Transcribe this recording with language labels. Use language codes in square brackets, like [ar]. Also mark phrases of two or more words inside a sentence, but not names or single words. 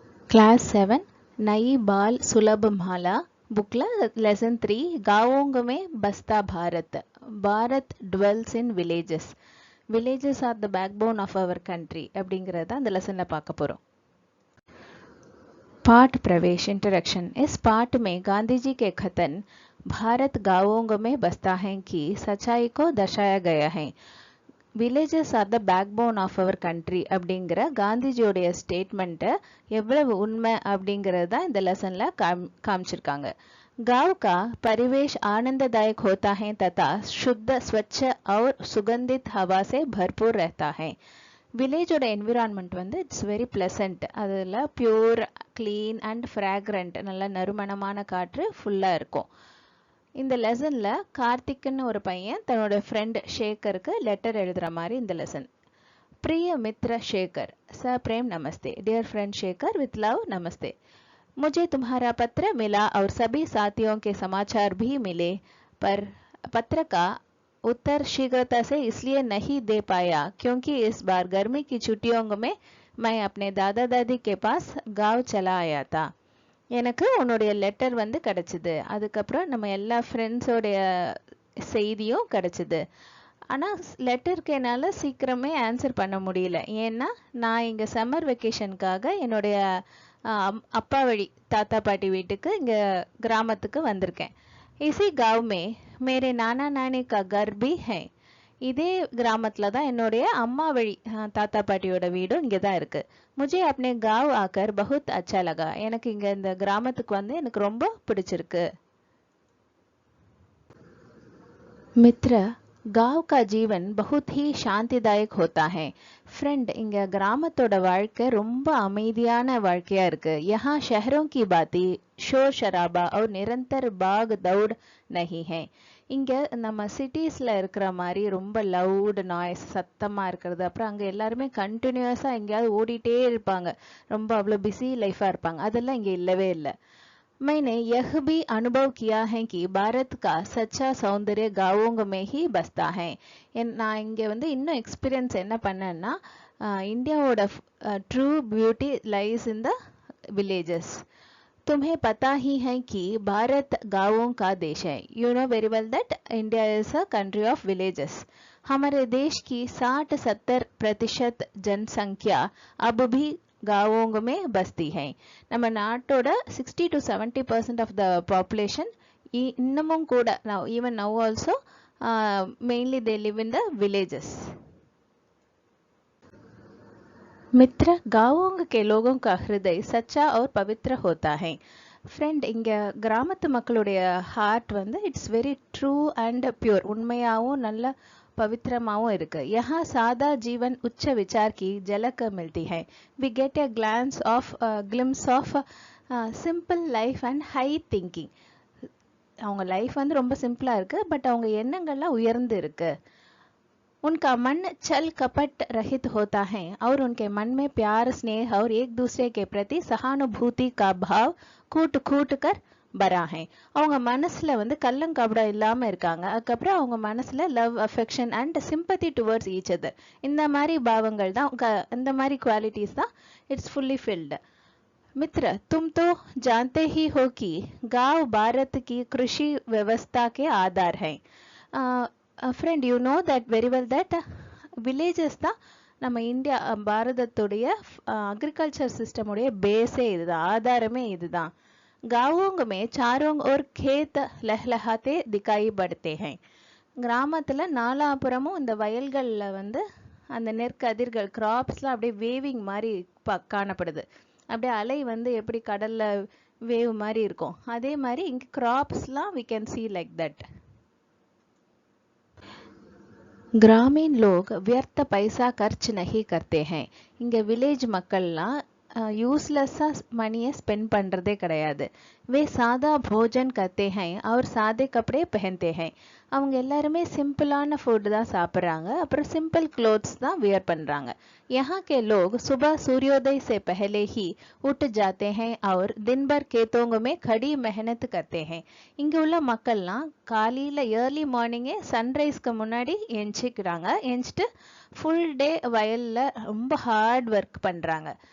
[hi] क्लास 7 नई बाल सुलभ माला बुकला लेसन 3 गाँवों में बसता भारत भारत [en] dwells in villages are the backbone of our country [ta] அப்படிங்கறத அந்த லெசன்ல பார்க்க போறோம். [hi] पाठ प्रवेश इंट्रोडक्शन. इस पाठ में गांधी जी के कथन भारत गाँवों में बसता है की सच्चाई को दर्शाया गया है. [en] villages are the back bone of our country [ta] அப்படிங்கிற காந்திஜியோடைய ஸ்டேட்மெண்ட்டை எவ்வளவு உண்மை அப்படிங்கிறது தான் இந்த லெசன்ல காமிச்சிருக்காங்க. [hi] गांव का परिवेश आनंददायक होता है तथा शुद्ध स्वच्छ और सुगंधित हवा से भरपूर रहता है. [ta] வில்லேஜோட என்விரான்மெண்ட் வந்து [en] it's very pleasant. [ta] அதில் [en] pure clean and fragrant [ta] நல்ல நறுமணமான காற்று ஃபுல்லாக இருக்கும். இந்த லெசன்ல கார்த்திக்னு ஒரு பையன் தன்னோட ஃப்ரெண்ட் ஷேகருக்கு லெட்டர் எழுதுற மாதிரி இந்த லெசன். [hi] प्रिय मित्र शेखर, सप्रेम नमस्ते. [en] dear friend [hi] शेखर, [en] with love [hi] नमस्ते. मुझे तुम्हारा पत्र मिला और सभी साथियों के समाचार भी मिले, पर पत्र का उत्तर शीघ्रता से इसलिए नहीं दे पाया क्योंकि इस बार गर्मी की छुट्टियों में मैं अपने दादा दादी के पास गांव चला आया था. [ta] எனக்கு உன்னுடைய லெட்டர் வந்து கிடச்சிது. அதுக்கப்புறம் நம்ம எல்லா ஃப்ரெண்ட்ஸோடைய செய்தியும் கிடச்சிது. ஆனால் லெட்டருக்கு என்னால் சீக்கிரமே ஆன்சர் பண்ண முடியல. ஏன்னா நான் இங்கே [en] summer vacation [ta] என்னுடைய அப்பா வழி தாத்தா பாட்டி வீட்டுக்கு இங்கே கிராமத்துக்கு வந்திருக்கேன். [hi] இசி गांव में मेरे नाना नानी का घर भी है. [ta] இதே கிராமத்தில் தான் என்னுடைய அம்மா வழி தாத்தா பாட்டியோட வீடும் இங்கே தான் இருக்குது. [hi] मुझे अपने गांव आकर बहुत अच्छा लगा. [ta] எனக்கு இங்கே இந்த கிராமத்துக்கு வந்து எனக்கு ரொம்ப பிடிச்சிருக்கு. [hi] मित्र, गांव का जीवन बहुत ही शांतिदायक होता है. फ्रेंड, [ta] இங்க கிராமத்தோட வாழ்க்கை ரொம்ப அமைதியான வாழ்க்கையா இருக்கு. [hi] यहाँ शहरों की बाती शोर शराबा और निरंतर भाग दौड़ नहीं है. [ta] இங்கே நம்ம சிட்டிஸில் இருக்கிற மாதிரி ரொம்ப [en] loud noise [ta] சத்தமாக இருக்கிறது, அப்புறம் அங்கே எல்லாருமே கண்டினியூஸாக எங்கேயாவது ஓடிட்டே இருப்பாங்க, ரொம்ப அவ்வளோ [en] busy life [ta] இருப்பாங்க. அதெல்லாம் இங்கே இல்லவே இல்லை. [hi] मैंने यह भी अनुभव किया है कि भारत का सच्चा सौंदर्य गाँवों में ही बसता है. [ta] நான் இங்கே வந்து இன்னும் எக்ஸ்பீரியன்ஸ் என்ன பண்ணேன்னா, இந்தியாவோட [en] true beauty lies in the villages. [hi] तुम्हें पता ही है कि भारत गांवों का देश है. [en] you know very well that India is a country of villages. [hi] हमारे देश की 60-70% जनसंख्या अब भी गांवों में बसती है. [ta] நம்ம நாட்டோட [en] 60 to 70% of the population [ta] இன்னமும் கூட [en] now even now also mainly they live in the villages. [hi] मित्र, गाँवों के लोगों का हृदय सच्चा और पवित्र होता है. [ta] ஃப்ரெண்ட், இங்கே கிராமத்து மக்களுடைய ஹார்ட் வந்து [en] it's very true and pure, [ta] உண்மையாகவும் நல்ல पवित्रमाओं इருக்கு. [hi] यहाँ सादा जीवन उच्च विचार की झलक मिलती है. [en] We get a glimpse of simple life and high thinking. [ta] அவங்க லைஃப் வந்து ரொம்ப சிம்பிளா இருக்கு, பட் அவங்க எண்ணங்கள்லாம் உயர்ந்து இருக்கு. [hi] उनका मन छल कपट रहित होता है और उनके मन में प्यार स्नेह और एक दूसरे के प्रति सहानुभूति का भाव कूट कूट कर भरा है. [ta] அவங்க மனசுல வந்து கள்ளங்கபடம் இல்லாம இருக்காங்க. அதுக்கப்புறம் அவங்க மனசுல [en] love affection and sympathy towards each other, [ta] இந்த மாதிரி பாவங்கள் தான், இந்த மாதிரி குவாலிட்டிஸ் தான் [en] it's fully filled. [hi] मित्र, तुम तो जानते ही हो कि गांव भारत की कृषि व्यवस्था के आधार है. [ta] ஃப்ரெண்ட், [en] you know that very well that villages [ta] தான் நம்ம இந்தியா பாரதத்துடைய [en] agriculture system [ta] பேஸே இதுதான், ஆதாரமே இதுதான். [hi] गाँवों में चारों ओर खेत लहलहाते दिखाई पड़ते हैं. [ta] கிராமத்தில் நாலாபுறமும் இந்த வயல்களில் வந்து அந்த நெற்கதிர்கள் கிராப்ஸ்லாம் அப்படியே வேவிங் மாதிரி காணப்படுது. அப்படியே அலை வந்து எப்படி கடலில் வேவ் மாதிரி இருக்கும், அதே மாதிரி இங்கே கிராப்ஸ்லாம் [en] we can see like that. [hi] ग्रामीण लोग व्यर्थ पैसा खर्च नहीं करते हैं. [ta] இங்கே வில்லேஜ் மக்கள்லாம் யூஸ்லெஸ்ஸாக மணியை ஸ்பெண்ட் பண்ணுறதே கிடையாது. [hi] वे सादा भोजन करते हैं और सादे कपड़े पहनते हैं. [ta] அவங்க எல்லாருமே [en] simple food [ta] தான் சாப்பிட்றாங்க, அப்புறம் [en] simple clothes [ta] தான் வியர் பண்ணுறாங்க. [hi] यहाँ के लोग सुबह सूर्योदय से पहले ही उठ जाते हैं और दिन भर खेतों में खड़ी मेहनत करते हैं. [ta] இங்கே உள்ள மக்கள்லாம் காலையில் [en] early morning [ta] சன்ரைஸ்க்கு முன்னாடி எஞ்சிக்கிறாங்க. எஞ்சிட்டு [en] full day [ta] வயலில் ரொம்ப [en] hard work [ta] பண்ணுறாங்க.